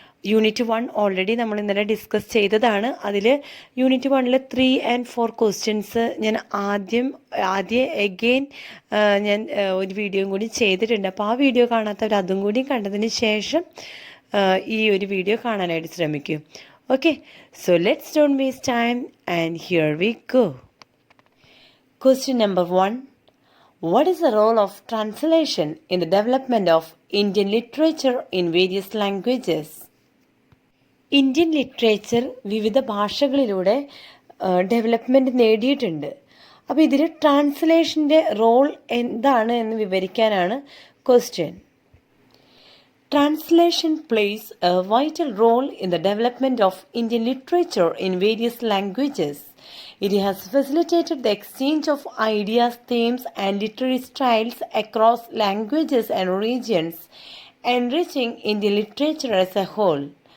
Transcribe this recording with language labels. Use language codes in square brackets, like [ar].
[ml] Unit 1 already നമ്മൾ ഇന്നലെ discuss ചെയ്തതാണ്. അതിൽ യൂണിറ്റ് 1 3 and 4 ക്വസ്റ്റ്യൻസ് ഞാൻ ആദ്യം എഗെയിൻ ഞാൻ ഒരു വീഡിയോയും കൂടി ചെയ്തിട്ടുണ്ട്. അപ്പോൾ ആ വീഡിയോ കാണാത്തവർ അതും കൂടി കണ്ടതിന് ശേഷം ഈ ഒരു വീഡിയോ കാണാനായിട്ട് ശ്രമിക്കൂ. [en] Okay, so let's don't waste time and here we go. Question number 1. What is the role of translation in the development of Indian literature in various languages? [ml] Indian literature വിവിധ ഭാഷകളിലൂടെ development നേടിയിട്ടുണ്ട്. അപ്പോൾ ഇതിൽ ട്രാൻസ്ലേഷൻ്റെ role എന്താണ് എന്ന് വിവരിക്കാനാണ് question. [en] Translation plays a vital role in the development of Indian literature in various languages. It has facilitated the exchange of ideas, themes, and literary styles across languages and regions, enriching Indian literature as a whole.